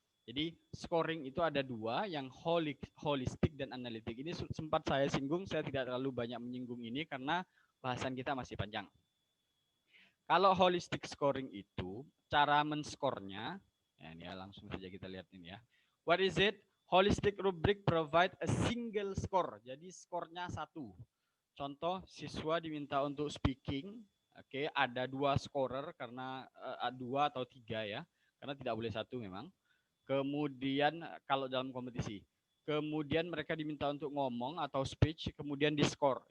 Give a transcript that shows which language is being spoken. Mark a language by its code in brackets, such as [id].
[id] Jadi scoring itu ada 2, yang holistik dan analitik. Ini sempat saya singgung, saya tidak terlalu banyak menyinggung ini karena bahasan kita masih panjang. Kalau holistic scoring itu, cara menskornya, ya ini ya, langsung saja kita lihat ini ya. [en] What is it? Holistic rubric provide a single score. [id] Jadi skornya 1. Contoh, siswa diminta untuk speaking, oke, ada 2 scorer karena 2 atau 3 ya, karena tidak boleh 1 memang. Kemudian kalau dalam kompetisi, kemudian mereka diminta untuk ngomong atau speech, kemudian di skor.